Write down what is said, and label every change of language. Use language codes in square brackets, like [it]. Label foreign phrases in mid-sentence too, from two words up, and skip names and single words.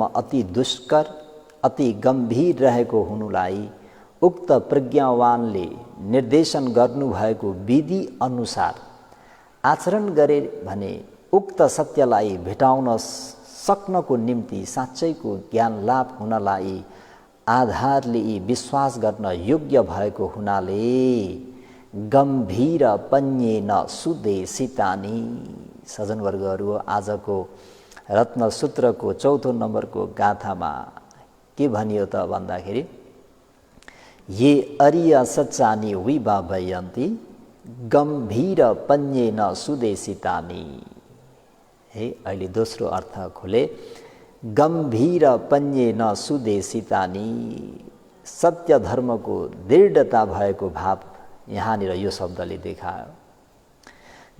[ne] अति दुष्कर, अति गम्भीर रहेको हुनुलाई उक्त प्रज्ञावानले निर्देशन गर्नुभएको विधि अनुसार आचरण गरे भने उक्त सत्यलाई भेटाउन सक्नको निम्ति साँच्चैको ज्ञान लाभ हुनलाई आधारले यी विश्वास गर्न योग्य भएको हुनाले [pi] गम्भीर पन्येन सुदेशितानि। [ne] सज्जनवर्गहरू, आजको रत्नसूत्रको चौथो नम्बरको गाथामा के भनियो त भन्दाखेरि [pi] ये अरिय सच्चानि विवा भयन्ति गम्भीर पन्येन सुदेशितानि। [ne] हे अहिले दोस्रो अर्थ खोले, [pi] गम्भीर पन्येन सुदेशितानि। [ne] सत्य धर्मको दृढता भएको भाव यहाँनिर यो शब्दले देखायो।